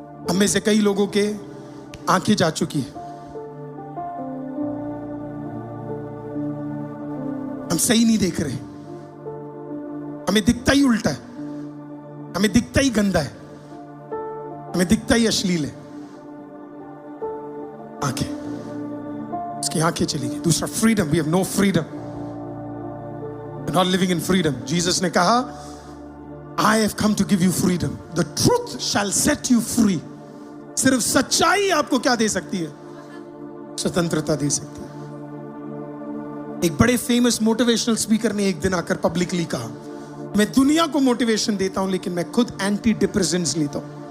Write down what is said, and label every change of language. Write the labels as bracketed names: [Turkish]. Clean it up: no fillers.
[Hindi] हम में से कई लोगों के आंखें जा चुकी है, हम सही नहीं देख रहे, हमें दिखता ही उल्टा है, हमें दिखता ही गंदा है, हमें दिखता ही अश्लील है। आंखें, उसकी आंखें चली गई। दूसरा, freedom. [English] We have no freedom, we are not living in freedom. [Hindi] Jesus ने कहा [English] I have come to give you freedom. The truth shall set you free. [Hindi] सिर्फ सच्चाई आपको क्या दे सकती है? स्वतंत्रता दे सकती है। एक बड़े फेमस मोटिवेशनल स्पीकर ने एक दिन आकर पब्लिकली कहा, मैं दुनिया को मोटिवेशन देता हूं, लेकिन मैं खुद एंटी डिप्रेसेंट्स लेता हूं।